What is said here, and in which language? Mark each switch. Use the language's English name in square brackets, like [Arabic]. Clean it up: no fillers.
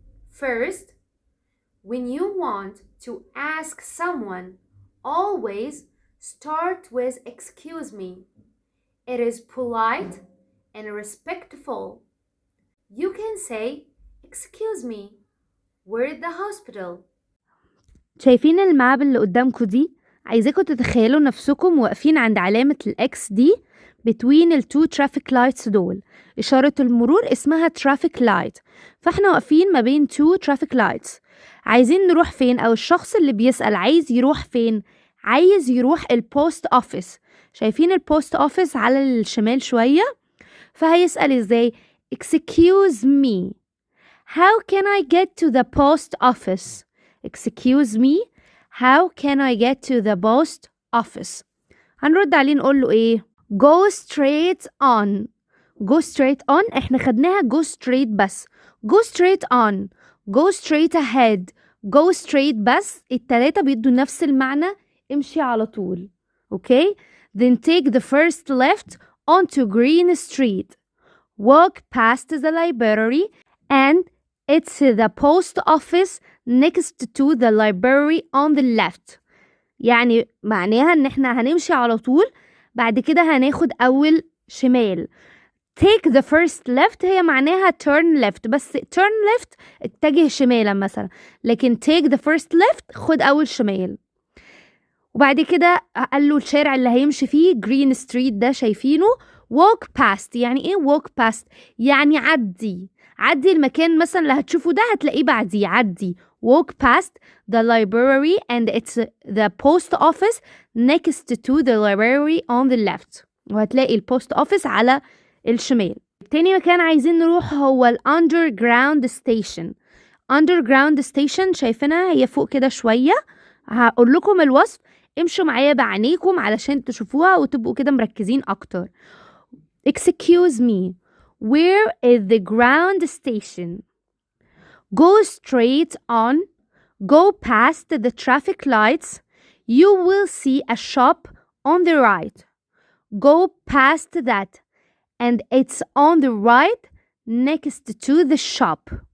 [English] First, when you want to ask someone, always start with excuse me. It is polite and respectful. You can say, excuse me, we're at the hospital. [Arabic] شايفين الماب اللي قدامكم دي؟ عايزاكم تتخيلوا نفسكم واقفين عند علامة الإكس دي between التو traffic lights دول. إشارة المرور اسمها traffic light، فاحنا واقفين ما بين [English] two traffic lights. [Arabic] عايزين نروح فين؟ أو الشخص اللي بيسأل عايز يروح فين؟ عايز يروح البوست أوفيس. شايفين البوست أوفيس على الشمال شوية؟ فهيسأل إزاي؟ [English] excuse me, How can I get to the post office? Excuse me, how can I get to the post office? [Arabic] هنرد عليه نقول له ايه؟ [English] Go straight on. Go straight on [Arabic] احنا خدناها [English] go straight بس. Go straight on. Go straight ahead. Go straight [Arabic] بس التلاتة بيدوا نفس المعنى. امشي على طول. [English] Okay? Then take the first left onto Green Street. Walk past the library and it's the post office next to the library on the left. [Arabic] يعني معناها ان احنا هنمشي على طول بعد كده هناخد اول شمال. [English] Take the first left هي معناها turn left بس turn left [Arabic] اتجه شمالا مثلا لكن take the first left خد اول شمال. وبعد كده قال له الشارع اللي هيمشي فيه Green Street ده شايفينه. walk past يعني ايه walk past؟ يعني عدي المكان مثلا اللي هتشوفه ده هتلاقيه بعديه عدي. [English] walk past the library and it's the post office next to the library on the left. [Arabic] وهتلاقي البوست اوفيس على الشمال. تاني مكان عايزين نروح هو ال underground station. underground station شايفينها هي فوق كده شوية. هقول لكم الوصف امشوا معايا بعينيكم علشان تشوفوها وتبقوا كده مركزين اكتر. [English] Excuse me, where is the ground station? Go straight on, go past the traffic lights, you will see a shop on the right. Go past that and it's on the right next to the shop.